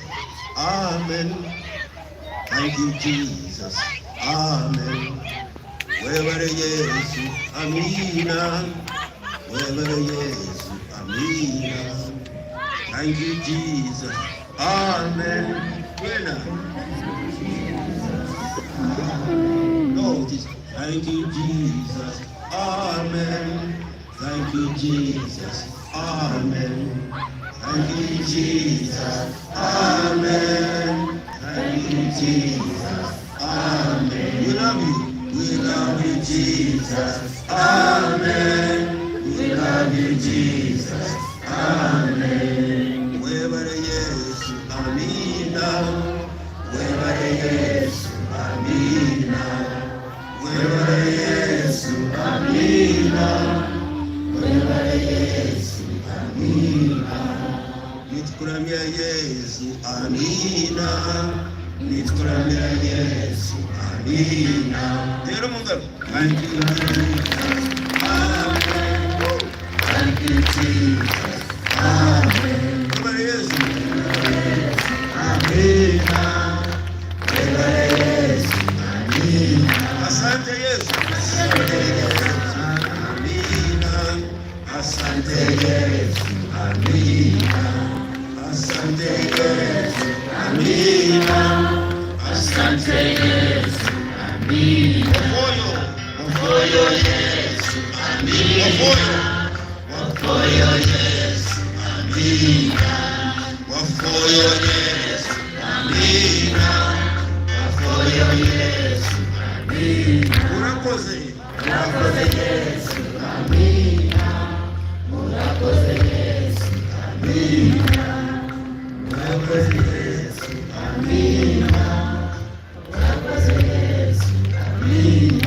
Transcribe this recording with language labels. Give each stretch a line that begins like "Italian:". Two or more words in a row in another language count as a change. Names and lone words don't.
English: Amen. Thank you, Jesus.
Nyankole: Amen. Webare Yesu, amina. Webare Yesu, amina.
English: Thank you, Jesus. Amen. No, thank you, Jesus. Amen. Thank you, Jesus. Amen. Thank you, Jesus. Amen. Thank you, Jesus. Amen. We love you. We love you, Jesus. Amen. We love you, Jesus.
Nyankole: Amen. Webare Yesu, amina. Webare Yesu, amina. Webare Yesu, amina. Webare Yesu, amina. Nitukuramia Yesu, amina. Nitukuramia Yesu, amina. Tero mungalo.
English: Thank you, Jesus. Amen. Thank you, Jesus. Amen.
Nyankole: Webare Yesu, amina. Webare Yesu, amina.
Swahili: Asante Yesu. Amina. Asante Yesu, amina. Asante Yesu, amina. Asante Yesu, amina.
Acoli: Wafoyo Yesu, amina. Wafoyo Yesu, amina. Wafoyo Yesu, amina. Wafoyo Yesu, amina.
Kinyarwanda: Urakoze Yesu, amina. Urakoze Yesu, amina. Urakoze Yesu, amina. Urakoze Yesu, amina.